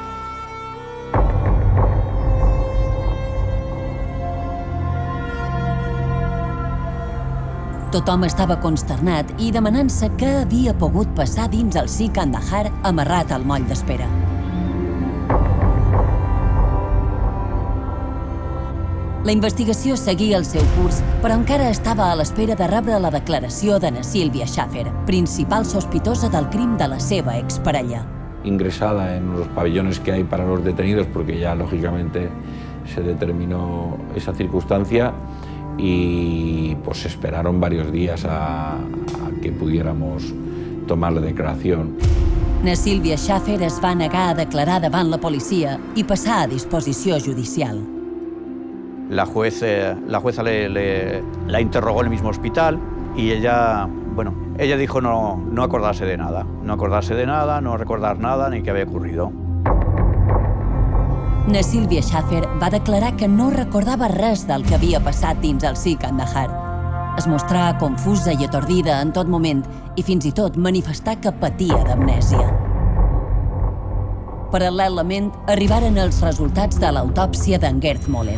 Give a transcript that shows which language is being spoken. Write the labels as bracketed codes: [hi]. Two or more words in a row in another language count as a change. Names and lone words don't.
[ca] Tothom estava consternat i demanant-se què havia pogut passar dins el SIC Kandahar amarrat al moll d'espera. La investigació seguia el seu curs, però encara estava a l'espera de rebre la declaració de Sílvia Schafer, principal sospitosa del crim de la seva exparella. [es] Ingresada en los pabellones que hay para los detenidos, porque ya lógicamente se determinó esa circunstancia, y pues esperaron varios días a que pudiéramos tomar la declaración. [ca] Sílvia Schafer es va negar a declarar davant la policia i passar a disposició judicial. [es] La jueza la interrogó en el mismo hospital y ella dijo no acordarse de nada, no recordar nada ni qué había ocurrido. [ca] Sílvia Schafer va declarar que no recordava res del que havia passat dins el SIC Kandahar. Es mostrà confusa i atordida en tot moment i fins i tot manifestà que patia d'amnèsia. Paral·lelament, arribaren els resultats de l'autòpsia d'en Gerd Müller.